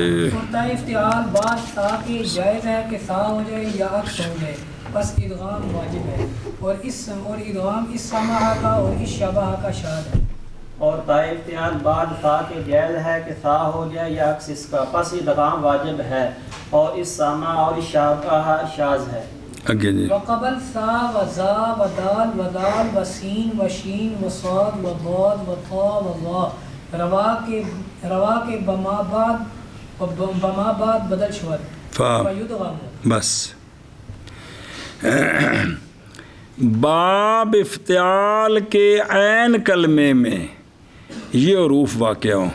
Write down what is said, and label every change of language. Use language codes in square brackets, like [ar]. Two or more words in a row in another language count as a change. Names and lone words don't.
[ur] تا افتعال بعد تا کے جائز ہے کہ تا ہو جائے یا عکس ہو جائے بس ادغام واجب ہے. اور ادغام اس سامع کا اور اس شابہ کا شاذ ہے. اور تا افتعال بعد تا کے جائز ہے کہ تا ہو جائے یا عکس اس کا پس ادغام واجب ہے اور اس سامع اور اس شابہ شاذ ہے. اگے جی. [fa] وقبل سا و زا و دال و دال و سین و شین و صاد و ضاد و طا و ظا روا کے بما بعد بدل شود فیدغم. [ur] بس باب افتعال کے عین کلمے میں یہ حروف واقع ہوں.